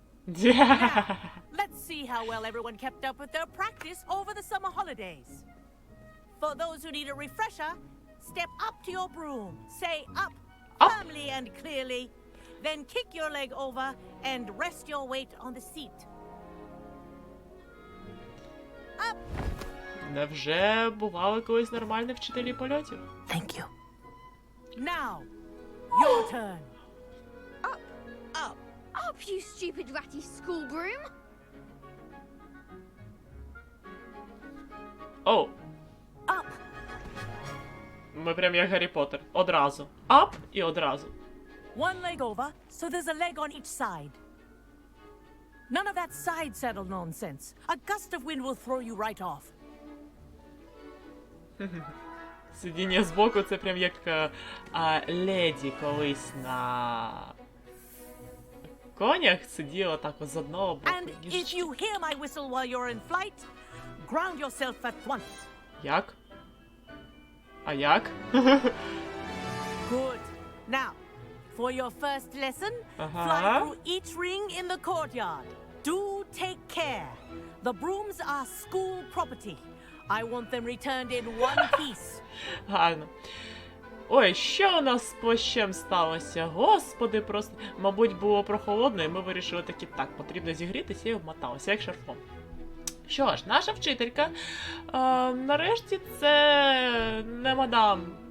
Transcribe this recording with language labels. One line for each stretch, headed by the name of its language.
English: Now, let's see how well everyone kept up with their practice over the summer holidays. For those who need a refresher, step up to your broom, say up firmly and clearly, then kick your leg over and rest your weight on the seat. Up!
Ukrainian: Невже бували колись нормальні вчителі польотів?
English: Thank you. Now, your turn. Up, you stupid ratty school broom! Оу. Up!
Ukrainian: Ми прям як Гаррі Поттер. Одразу. Ап і одразу.
English: One leg over, so there's a leg on each side. None of that side saddle nonsense. A gust of wind will throw you right off.
Ukrainian: Сидіння збоку це прям як леді колись на конях сиділа так з одного боку.
English: And if you hear my whistle while you're in flight, ground yourself at once.
Ukrainian: Як? А як?
English: Good. Now, for your first lesson, fly through each ring in the courtyard. Do take care. The brooms are school property. I want them returned in one piece.
Ukrainian: Гарно. Ой, що у нас з плащем сталося? Господи, просто, мабуть, було прохолодно, і ми вирішили таки, так, потрібно зігрітися і обмоталися, як шарфом. Що ж, наша вчителька, нарешті це не мадам.